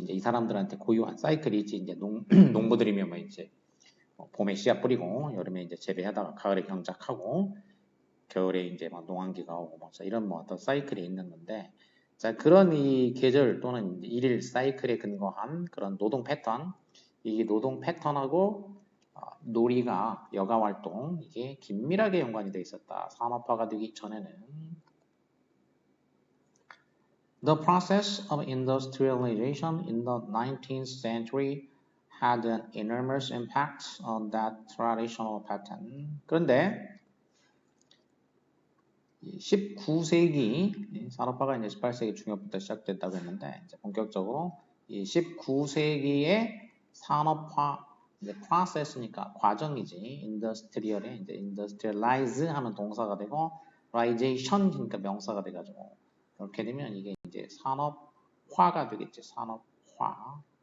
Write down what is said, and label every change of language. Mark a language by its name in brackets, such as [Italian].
[Korean] 이제 이 사람들한테 고유한 사이클이 있지. 이제 농부들이면 뭐 이제 봄에 씨앗 뿌리고 여름에 이제 재배하다가 가을에 경작하고 겨울에 이제 막 농한기가 오고 뭐 이런 뭐 어떤 사이클이 있는 건데 자 그런 이 계절 또는 일일 사이클에 근거한 그런 노동 패턴 이 노동 패턴하고 놀이가 여가 활동 이게 긴밀하게 연관이 돼 있었다. 산업화가 되기 전에는 [English] The process of industrialization in the 19th century had an enormous impact on that traditional pattern. [Korean] 그런데 19세기 산업화가 이제 18세기 중엽부터 시작됐다고 했는데 이제 본격적으로 이 19세기의 산업화 이제 프로세스니까 과정이지 인더스트리얼에 이제 인더스트리얼라이즈 하면 동사가 되고 라이제이션 그러니까 명사가 돼가지고 이렇게 되면 이게 이제 산업화가 되겠지 산업화